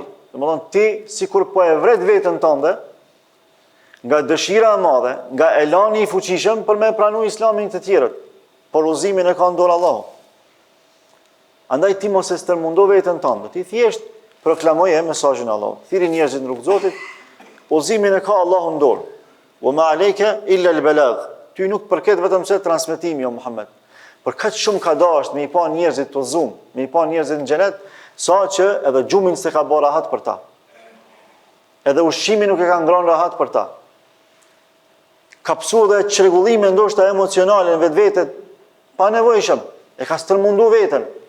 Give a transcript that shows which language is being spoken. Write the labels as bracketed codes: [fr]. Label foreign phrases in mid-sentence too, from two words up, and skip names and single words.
[sq] Domethënë ti sikur po e vret veten tënde nga dëshira e madhe, nga elani i fuqishëm për me pranu islamin të tjerët, por udhëzimin e ka në dorë Allahu. Andaj ti mos e stërmundo veten tënde, ti thjesht proklamoje mesazhin e Allahut. Thirrni njerëzit në rrugë të Zotit, udhëzimin e ka Allahu në dorë. [ar] وما عليك إلا البلاغ. [sq] Ty nuk përket vetëm se transmetimi o Muhammed. Por kaq shumë ka dashur me i pa njerëzit të udhëzuar, me i pa njerëzit në xhenet, sa që edhe gjumin se ka bërë rahat për ta. Edhe ushqimi nuk e ka ngrënë rahat për ta. Ka pësu dhe çrregullime ndoshta emocionale në vetvetet pa nevojshëm, e ka stërmundu veten.